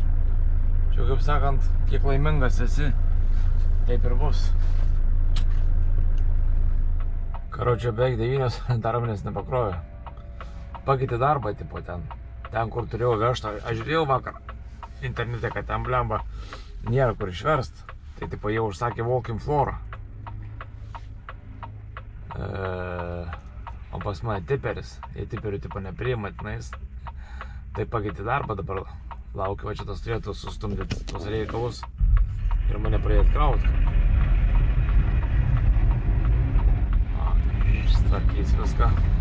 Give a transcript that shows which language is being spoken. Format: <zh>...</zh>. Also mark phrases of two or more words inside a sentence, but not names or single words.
<lt>Čia, kaip sakant, kiek laimingas esi, taip ir bus. Karočią beveik 9 dar manęs nepakrovė. Pakeitė darbą, tipo ten, kur turėjau vežtą. Aš žiūrėjau vakar internete, kad ten blemba nėra kur išverst. Tai tipo jau užsakė</lt> <en>walk-in floor.</en> <lt>O pas mane tiperis. Jie tiperių tipo nepriima tenais. Tai pakeitė darbą dabar. Laukiu, va čia tas turėtų sustumdyti tos reikalus. Ir mane pradėt krauti. Tvarkys viską.</lt>